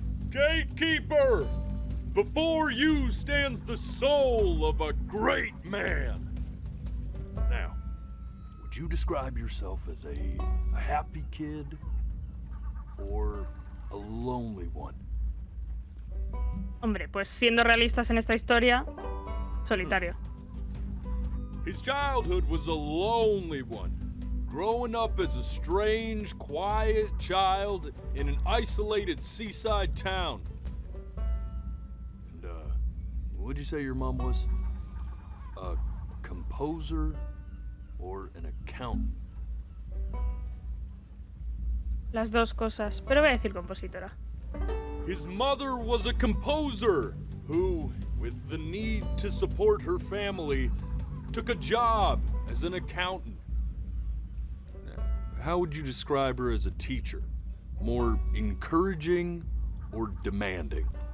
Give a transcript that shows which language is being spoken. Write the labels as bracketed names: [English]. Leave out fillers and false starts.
[English] Gatekeeper! Before you stands the soul of a great man. Now, would you describe yourself as a happy kid or a lonely one? [Spanish] Hombre, pues siendo realistas en esta historia, solitario. [English] His childhood was a lonely one. Growing up as a strange, quiet child in an isolated seaside town. And, what'd you say your mom was? A composer or an accountant? [Spanish] Las dos cosas, pero voy a decir compositora. [English] His mother was a composer who, with the need to support her family, took a job as an accountant. How would you describe her as a teacher? More encouraging or demanding?